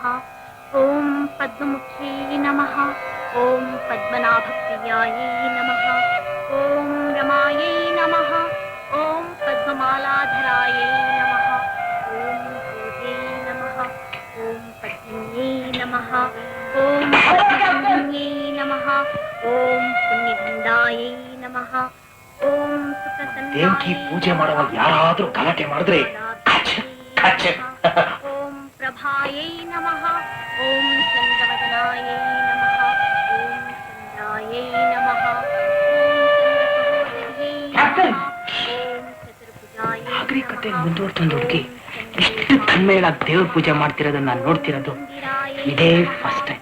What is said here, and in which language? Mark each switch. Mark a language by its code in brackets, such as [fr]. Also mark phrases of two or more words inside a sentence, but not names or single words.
[sa] ಓಂ ಪದ್ಮಮುಖ್ಯೈ ನಮಃ ಓಂ ಪದ್ಮನಾಭಪ್ರಿಯಾಯೈ ನಮಃ ಓಂ ರಮಾಯೈ ನಮಃ ಓಂ ಪದ್ಮಮಾಲಾಧರಾಯೈ ನಮಃ ಓಂ ಭೂತೈ ನಮಃ ಓಂ ಪದ್ಮಿನ್ಯೈ ನಮಃ ಓಂ ಪದ್ಮಸಂಜ್ಞೈ ನಮಃ ಓಂ ಪುಣ್ಯಗಂಧಾಯೈ ನಮಃ ಓಂ [kn] ದೇವಕಿ ಪೂಜೆ ಮಾಡುವಾಗ ಯಾರಾದ್ರೂ ಗಲಾಟೆ ಮಾಡಿದ್ರೆ [sa] ಓಂ ಪ್ರಭಾಯೈ ನಮಃ ಓಂ ಚಂದ್ರವದನಾಯೈ ನಮಃ ಓಂ ಚಂದ್ರಾಯೈ ನಮಃ [kn] ನಾಗರಿಕತೆ ಮುಂದುವರ್ಕೊಂಡು ಹುಡುಗಿ ಇಷ್ಟು ತನ್ಮೇಲಾಗಿ ದೇವ್ರ ಪೂಜೆ ಮಾಡ್ತಿರೋದನ್ನ ನಾನು ನೋಡ್ತಿರೋದು ಇದೇ [en] first time.